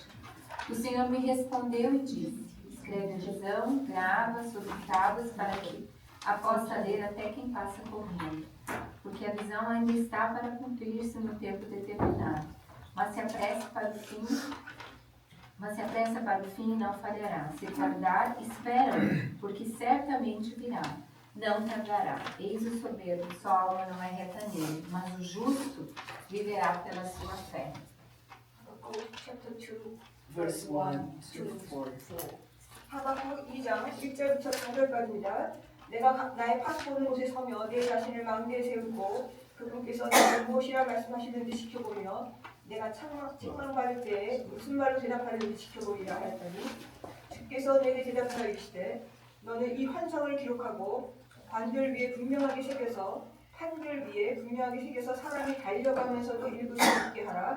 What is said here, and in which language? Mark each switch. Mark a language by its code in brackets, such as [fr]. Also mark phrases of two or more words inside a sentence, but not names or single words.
[pt] O Senhor me respondeu e disse: escreve a visão, grava sobre tábuas para que a possa ler até quem passa correndo, porque a visão ainda está para cumprir-se no tempo determinado, mas se apressa para o fim não falhará. Se tardar, espera, porque certamente virá. Não tardará. Eis o soberbo, sua alma não é reta nele, mas o justo viverá pela sua fé. [ko] 하박국 챕터 2 [en] Verse 1 to 4. [ko] 하박국 2장 1절부터 4절까지입니다. 내가 나의 팥 보는 곳에 서며 내 자신을 망대에 세우고 그분께서 내가 무엇이라 말씀하시는지 지켜보며 내가 책망받을 때에 무슨 말로 대답하는지 지켜보리라 하였더니 주께서 내게 대답하시되 너는 이 환상을 기록하고 관들 위에 분명하게 새겨서 판들 위에 분명하게 새겨서 사람이 달려가면서도 읽을 수 있게 하라.